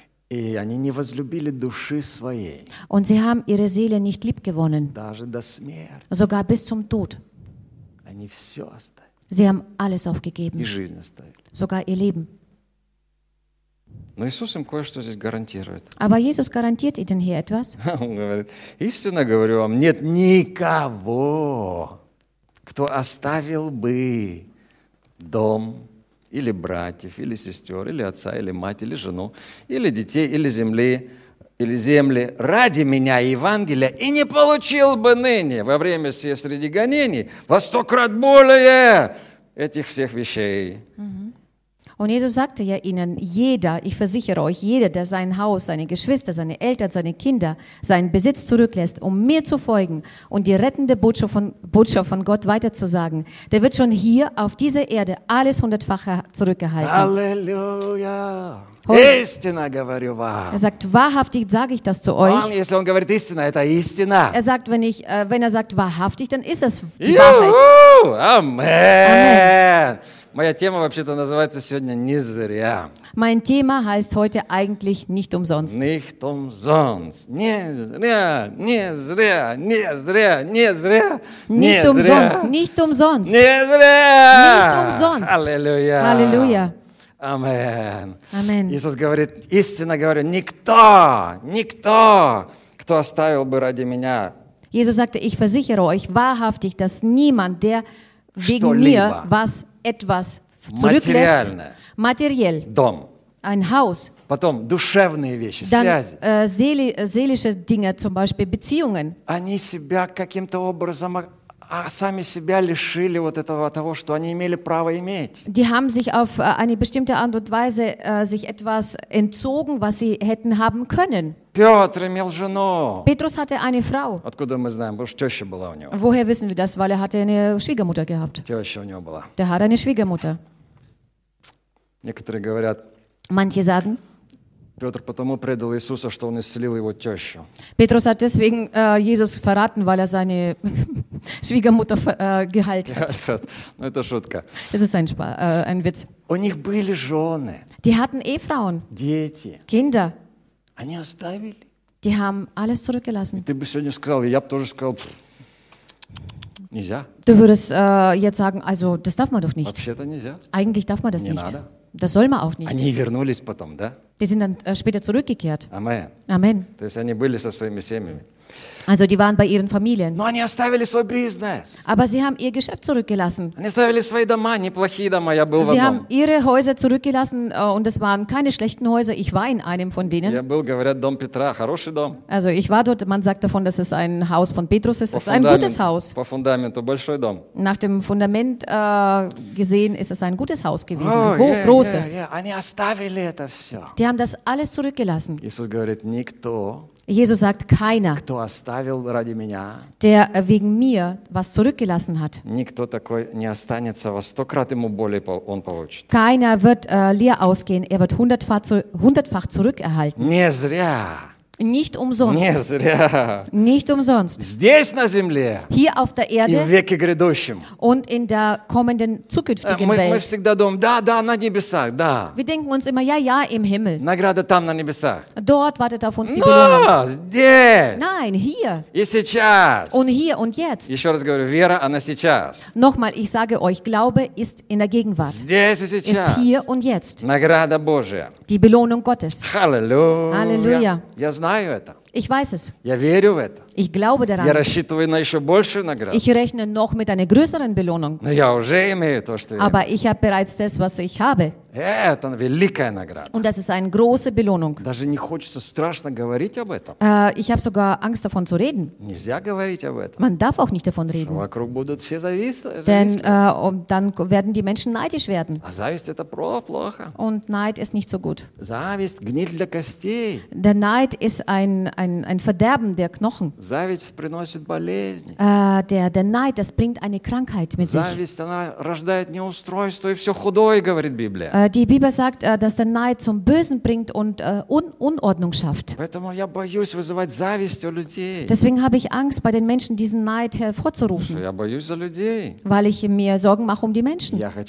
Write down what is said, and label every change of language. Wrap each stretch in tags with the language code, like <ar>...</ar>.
<de>Und sie haben ihre Seele nicht lieb gewonnen. Sogar bis zum Tod. Sie haben alles aufgegeben. Sogar ihr Leben.</de> <ru>Но Иисус им кое-что здесь гарантирует.</ru> <de>Aber Jesus garantiert ihnen hier etwas.</de> <ru>Он говорит, истинно говорю вам, нет никого, кто оставил бы дом, или братьев, или сестер, или отца, или мать, или жену, или детей, или земли, или земли ради меня и Евангелия, и не получил бы ныне во время сие среди гонений во сто крат более этих всех вещей.</ru> <de>Und Jesus sagte ja ihnen, jeder, ich versichere euch, jeder, der sein Haus, seine Geschwister, seine Eltern, seine Kinder, seinen Besitz zurücklässt, um mir zu folgen und die rettende Botschaft von Gott weiterzusagen, der wird schon hier auf dieser Erde alles hundertfache zurückgehalten. Halleluja! Er sagt, wahrhaftig sage ich das zu euch. Wenn er sagt wahrhaftig, dann ist es die Wahrheit. Amen!</de> <ru>Моя тема вообще-то называется сегодня не зря.</ru> <de>Mein Thema heißt heute eigentlich nicht umsonst. Nicht umsonst.</de> <ru>Не зря, не зря, не зря, не зря.</ru> <de>Nicht umsonst, nicht umsonst.</de> <ru>Не зря.</ru> <de>Nicht umsonst. Halleluja. Halleluja. Amen. Amen.</de> <ru>Иисус говорит, истинно говорю, никто, никто, кто оставил бы ради меня.</ru> <de>Jesus sagte, ich versichere euch wahrhaftig, dass niemand, der wegen mir was etwas zurücklässt, materiell,</de> <ru>Дом.</ru> <de>Ein Haus,</de> <ru>потом, душевные вещи,</ru> <de>dann</de> <ru>связи.</ru> <de>Seelische Dinge, zum Beispiel Beziehungen,</de> <ru>они себя каким-то образом, сами себя лишили вот этого, того, что они имели право иметь.</ru> <de>Die haben sich auf eine bestimmte Art und Weise sich etwas entzogen, was sie hätten haben können.</de> <ru>Петр имел жену.</ru> <de>Petrus hatte eine Frau.</de> <ru>Откуда мы знаем? Потому что теща была у него.</ru> <de>Woher wissen wir das? Weil hatte eine Schwiegermutter gehabt.</de> <ru>Теща у него была.</ru> <de>Der hatte eine Schwiegermutter.</de> <ru>Некоторые говорят.</ru> <de>Manche sagen.</de> <ru>Петр потому предал Иисуса, что он исцелил его тещу.</ru> <de>Petrus hat deswegen Jesus verraten, weil seine Schwiegermutter geheilt hat.</de> <ru>Ну это шутка.</ru> <de>Es ist ein Witz.</de> <ru>У них были жены.</ru> <de>Die hatten Ehefrauen.</de> <ru>Дети.</ru> <de>Kinder.</de> <ru>Они оставили.</ru> <de>Die haben alles zurückgelassen.</de> <ru>Ты бы сегодня сказал, я бы тоже сказал, нельзя.</ru> <de>Du würdest jetzt sagen, also das darf man doch nicht.</de> <ru>Вообще-то нельзя.</ru> <de>Eigentlich darf man das</de> <ru>не</ru> <de>nicht.</de> <ru>Надо.</ru> <de>Das soll man auch nicht.</de> <ru>Они вернулись потом, да?</ru> <de>Die sind dann später zurückgekehrt. Amen. Amen.</de> <ru>То есть они были со своими семьями.</ru> <de>Also die waren bei ihren Familien.</de> <ru>Но они оставили свой бизнес.</ru> <de>Aber sie haben ihr Geschäft zurückgelassen.</de> <ru>Они оставили свои дома, неплохие дома, я был в одном.</ru> <de>Sie haben ihre Häuser zurückgelassen und es waren keine schlechten Häuser. Ich war in einem von denen.</de> <ru>Я был, говорят, дом Петра, хороший дом.</ru> <de>Also ich war dort. Man sagt davon, dass es ein Haus von Petrus ist. Es ist ein gutes Haus.</de> <ru>По фундаменту большой дом.</ru> <de>Nach dem Fundament gesehen ist es ein gutes Haus gewesen, großes.</de> <ru>Они оставили это все.</ru> <de>Die haben das alles zurückgelassen.</de> <ru>Иисус говорит, никто.</ru> <de>Jesus sagt, keiner,</de> <ru>кто оставил ради меня,</ru> <de>der wegen mir was zurückgelassen hat,</de> <ru>никто такой не останется, во сто крат ему более он получит.</ru> <de>Keiner wird leer ausgehen, er wird hundertfach zurückerhalten.</de> <ru>Не зря.</ru> <de>Nicht umsonst.</de> <ru>Не зря.</ru> <de>Nicht umsonst.</de> <ru>Здесь, на земле.</ru> <de>Hier auf der Erde.</de> <ru>И в веке грядущем.</ru> <de>Und in der kommenden, zukünftigen Welt.</de> <ru>Мы всегда думаем, да, на небесах, да.</ru> <de>Wir denken uns immer, ja, im Himmel.</de> <ru>Награда там, на небесах.</ru> <de>Dort wartet auf uns</de> <ru>Но</ru> <de>die Belohnung.</de> <ru>Здесь.</ru> <de>Nein, hier.</de> <ru>И сейчас.</ru> <de>Und hier und jetzt.</de> <ru>Еще раз говорю, вера, она сейчас.</ru> <de>Nochmal, ich sage euch, Glaube ist in der Gegenwart.</de> <ru>Здесь и сейчас.</ru> <de>Ist hier und jetzt.</de> <ru>Награда Божия.</ru> <de>Die Belohnung Gottes. Halleluja. Halleluja.</de> <ru>Знаю это.</ru> <de>Ich weiß es.</de> <ru>Я верю в это.</ru> <de>Ich glaube daran.</de> <ru>Я рассчитываю на еще большую награду.</ru> <de>Ich rechne noch mit einer größeren Belohnung.</de> <ru>Но я уже имею то, что я.</ru> <de>Aber ich habe bereits das, was ich habe.</de> <ru>Это великая награда.</ru> <de>Und das ist eine große Belohnung.</de> <ru>Даже не хочется страшно говорить об этом.</ru> <de>Ich habe sogar Angst davon zu reden.</de> <ru>Нельзя говорить об этом.</ru> <de>Man darf auch nicht davon reden.</de> <ru>Вокруг будут все зависть.</ru> <de>Denn dann werden die Menschen neidisch werden.</de> <ru>А зависть это просто плохо.</ru> <de>Und Neid ist nicht so gut.</de> <ru>Зависть гниль для костей.</ru> <de>Der Neid ist ein Verderben der Knochen.</de> <ru>Зависть приносит болезни.</ru> <de>Der Neid, das bringt eine Krankheit mit</de> <ru>Зависть,</ru> <de>sich.</de> <ru>Зависть она рождает неустройство и все худое, говорит Библия.</ru> <de>Die Bibel sagt, dass der Neid zum Bösen bringt und Unordnung schafft. Deswegen habe ich Angst, bei den Menschen diesen Neid hervorzurufen. Weil ich mir Sorgen mache um die Menschen.</de>